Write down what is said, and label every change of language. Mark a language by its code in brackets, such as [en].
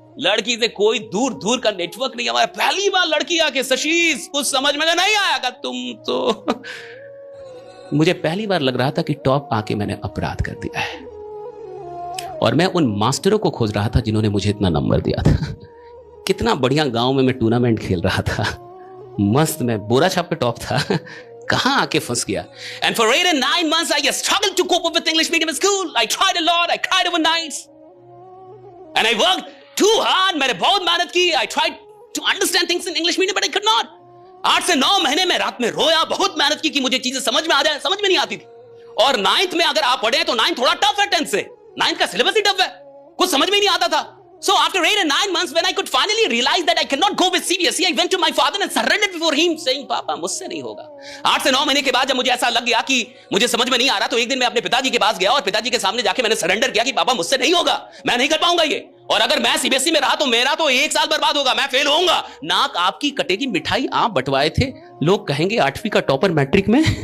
[hi] लड़की से कोई दूर दूर का नेटवर्क नहीं। हमारा पहली बार लड़की आके शशीष कुछ समझ में नहीं आया, तुम तो मुझे पहली बार लग रहा था कि टॉप आके मैंने अपराध कर दिया है। और मैं उन मास्टरों को खोज रहा था जिन्होंने मुझे इतना नंबर दिया था। कितना बढ़िया गांव में मैं टूर्नामेंट खेल रहा था, मस्त, मैं बोरा छाप पे टॉप था, कहां आके फंस गया। [en] And for 8 and 9 months I struggled to cope up with English medium school. I tried a lot, I cried over nights, and I worked too hard. [hi] मैंने बहुत मेहनत की। [en] I tried to understand things in English medium but I could not. [hi] 8 से 9 महीने में रात में रोया, बहुत मेहनत की कि मुझे चीजें समझ में आ जाए, समझ में नहीं आती थी। और 9th में अगर आप पढ़े तो 9th थोड़ा टफ है 10th से। 9th का सिलेबस ही टफ है, कुछ समझ में नहीं आता था। [en] So after 8 and 9 months, when I could finally realize that I cannot go with CBSE, I went to my father and surrendered before him, saying, [hi] "पापा मुझसे नहीं होगा।" 8 से 9 महीने के बाद जब मुझे ऐसा लग गया कि मुझे समझ में नहीं आ रहा, तो एक दिन मैं अपने पिताजी के पास गया और पिताजी के सामने जाके मैंने सरेंडर किया कि पापा मुझसे नहीं होगा, मैं नहीं कर पाऊंगा ये। और अगर मैं सीबीएसई में रहा तो मेरा तो 1 साल बर्बाद होगा, मैं फेल होऊंगा। नाक आपकी कटेगी। मिठाई आप बंटवाए थे, लोग कहेंगे 8वीं का टॉपर मैट्रिक में।